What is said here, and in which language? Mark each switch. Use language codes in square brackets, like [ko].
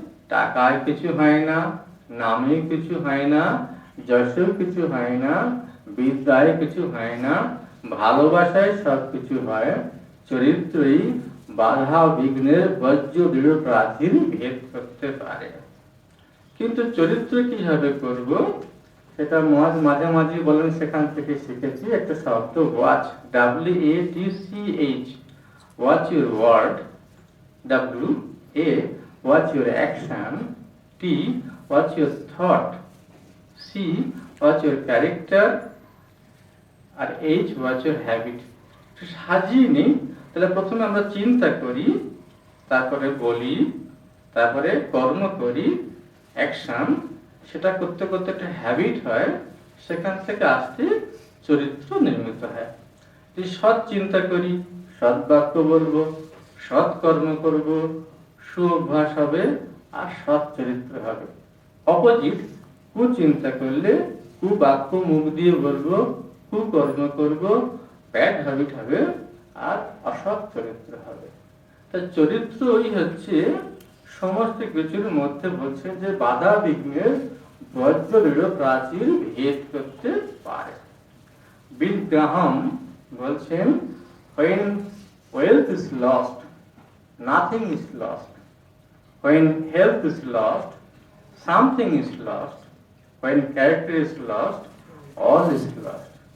[bn] টাকায় কিছু হয় না, নামে কিছু হয় না, যশেও কিছু হয় না, বিদ্যায় কিছু হয় না, ভালোবাসায় সব কিছু হয়, চরিত্রই বাধা বিঘ্নের বজ্র দৃঢ় প্রাচীর ভেদ করতে পারে। কিন্তু চরিত্র কিভাবে করব সেটা মাঝে মাঝে বলেন, সেখান থেকে শিখেছি একটা শব্দ watch, WATCH, [en] watch your word, W, A, watch your action, T, watch your thought, C, watch your character, আর H, watch your habit. [bn] সাজিয়ে নিই, তাহলে প্রথমে আমরা চিন্তা করি, তারপরে বলি, তারপরে কর্ম করি, অ্যাকশন, সেটা করতে করতে একটা হ্যাবিট হয়, সেখান থেকে আসতে চরিত্র নির্মিত হয়। যে সৎ চিন্তা করি, সৎ বাক্য বলবো, সৎ কর্ম করব, সুঅভ্যাস হবে আর সৎ চরিত্র হবে। অপোজিট, কুচিন্তা করলে কুবাক্য মুখ দিয়ে বলবো, কুকর্ম করব, ব্যাড হ্যাবিট হবে আর অসৎ চরিত্র হবে। তাই চরিত্রই হচ্ছে সমস্ত কিছুর মধ্যে বলছে যে বাধা বিঘ্নের বজ্রদৃঢ় প্রাচীর ভেদ করতে পারে। বিল গ্রাহাম বলছেন, [en] when wealth is lost, nothing is lost. When health is lost, something is lost. When character is lost, all is lost.